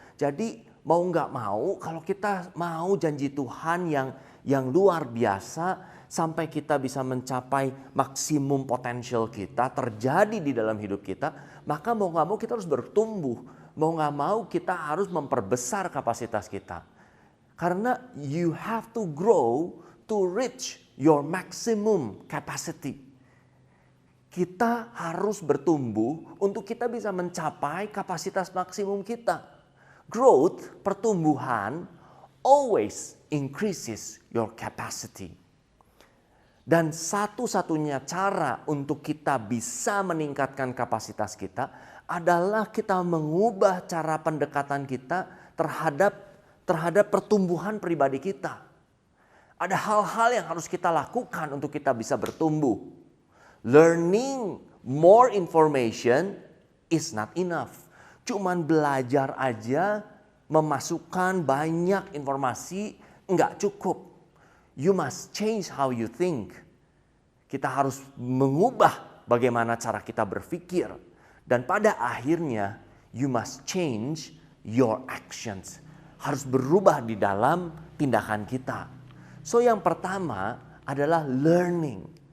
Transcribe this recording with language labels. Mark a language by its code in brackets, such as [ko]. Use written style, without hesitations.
[id] Jadi mau nggak mau, kalau kita mau janji Tuhan yang luar biasa, sampai kita bisa mencapai maksimum potensial kita terjadi di dalam hidup kita, maka mau nggak mau kita harus bertumbuh. Mau nggak mau kita harus memperbesar kapasitas kita. Karena [en] you have to grow to reach your maximum capacity. [id] Kita harus bertumbuh untuk kita bisa mencapai kapasitas maksimum kita. [en] Growth, pertumbuhan, always increases your capacity. [id] Dan satu-satunya cara untuk kita bisa meningkatkan kapasitas kita adalah kita mengubah cara pendekatan kita terhadap pertumbuhan pribadi kita. Ada hal-hal yang harus kita lakukan untuk kita bisa bertumbuh. [en] Learning more information is not enough. [id] Cuman belajar aja, memasukkan banyak informasi nggak cukup. [en] You must change how you think. [id] Kita harus mengubah bagaimana cara kita berpikir. Dan pada akhirnya, [en] you must change your actions. [id] Harus berubah di dalam tindakan kita. So yang pertama adalah learning.